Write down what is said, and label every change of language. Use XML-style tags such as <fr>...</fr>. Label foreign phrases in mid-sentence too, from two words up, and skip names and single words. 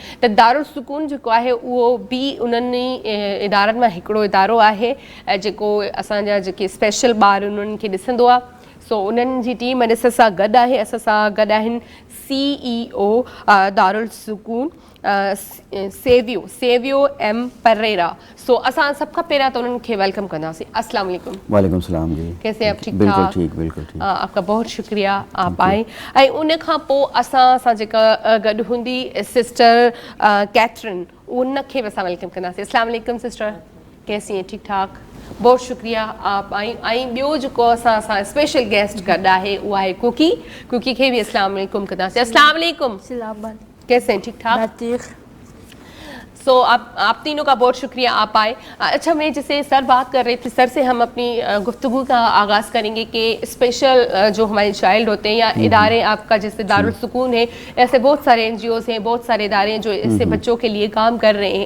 <sd>त दारुल सुकून जेको आहे उहो बि उन्हनि इदारनि मां हिकिड़ो इदारो आहे जेको असांजा जेके स्पेशल ॿार उन्हनि खे ॾिसंदो आहे। सो उन्हनि जी टीम अॼु असां सां गॾु आहे। असां सां गॾु आहिनि CEO दारुल सुकून सेवियो M परेरा। सो असां सभ खां पहिरियां त उन्हनि खे वेलकम कंदासीं।</sd> <ar>السلام علیکم. وعلیکم السلام जी।</ar> <ur>کیسے آپ؟ ٹھیک बिल्कुल ठाक? ٹھیک، بالکل ٹھیک. آپ کا بہت شکریہ آپ آئے.</ur> <sd>ऐं उन खां पोइ असां जेका गॾु हूंदी सिस्टर कैथरिन, उनखे बि असां वेलकम कंदासीं।</sd> <ar>السلام علیکم</ar> <ur>سسٹر، کیسی ہیں? ٹھیک ٹھاک، بہت شکریہ آپ آئی.</ur> <sd>ऐं ॿियो जेको असां</sd> <en>special guest</en> <sd>गॾु आहे उहा आहे कुकी खे बि</sd> <ar>السلام علیکم</ar> <sd>कंदासीं।</sd> <ar>السلام علیکم,</ar> <ur>کیسے ہیں؟ ٹھیک ٹھاک. سو آپ تینوں کا بہت شکریہ آپ آئے. اچھا، میں جیسے سر بات کر رہے تھے، سر سے ہم اپنی گفتگو کا آغاز کریں گے کہ اسپیشل جو ہمارے چائلڈ ہوتے ہیں یا ادارے آپ کا جیسے دار السکون ہے، ایسے بہت سارے NGOs ہیں، بہت سارے ادارے ہیں جو اس سے بچوں کے لیے کام کر رہے ہیں.</ur>